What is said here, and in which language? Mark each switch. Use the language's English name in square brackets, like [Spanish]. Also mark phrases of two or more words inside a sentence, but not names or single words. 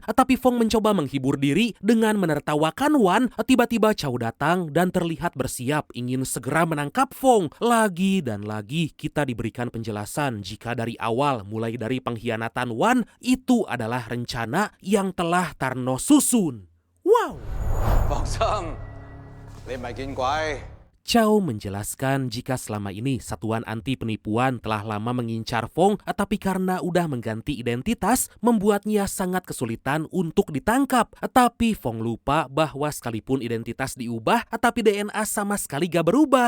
[Indonesian] Tapi Fong mencoba menghibur diri dengan menertawakan Wan. Tiba-tiba Chow datang dan terlihat bersiap ingin segera menangkap Fong. Lagi dan lagi kita diberikan penjelasan jika dari awal mulai dari pengkhianatan Wan itu adalah rencana yang telah Tarno susun. Wow! [Cantonese] 放心，你唔係見鬼。 [Indonesian] Chow menjelaskan jika selama ini satuan anti penipuan telah lama mengincar Fong, tapi karena udah mengganti identitas, membuatnya sangat kesulitan untuk ditangkap. Tapi Fong lupa bahwa sekalipun identitas diubah, tapi DNA sama sekali gak berubah.